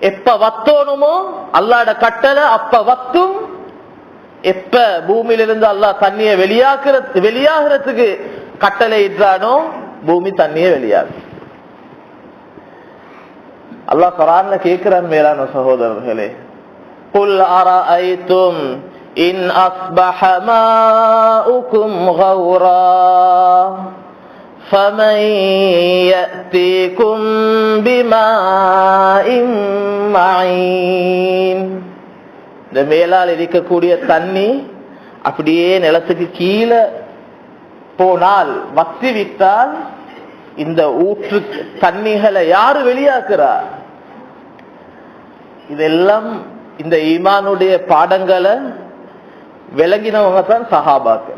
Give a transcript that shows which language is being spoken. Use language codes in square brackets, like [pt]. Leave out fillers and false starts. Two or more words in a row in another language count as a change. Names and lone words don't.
[ta] எப்ப வத்தோனுமோ அல்லாட கட்டளை அப்ப வத்தும், எப்ப பூமியிலிருந்து அல்லாஹ் தண்ணியை வெளியாகிறதுக்கு கட்டளை இட்டானோ பூமி தண்ணியை வெளியாகும். அல்லாஹ் குர்ஆன்ல கேக்குறான் மேலான சகோதரர்களே, [ar] قل أرأيتم إن أصبح ماؤكم غورا فمن يأتيكم بماء معين. [ta] இந்த மேலால் இருக்கக்கூடிய தண்ணி அப்படியே நிலத்துக்கு கீழே போனால் வத்தி விட்டால் இந்த ஊற்று தண்ணிகளை யாரு வெளியாக்குறார்? இதெல்லாம் இந்த ஈமானுடைய பாடங்களை விளங்கினவங்க தான் சஹாபாக்கள்.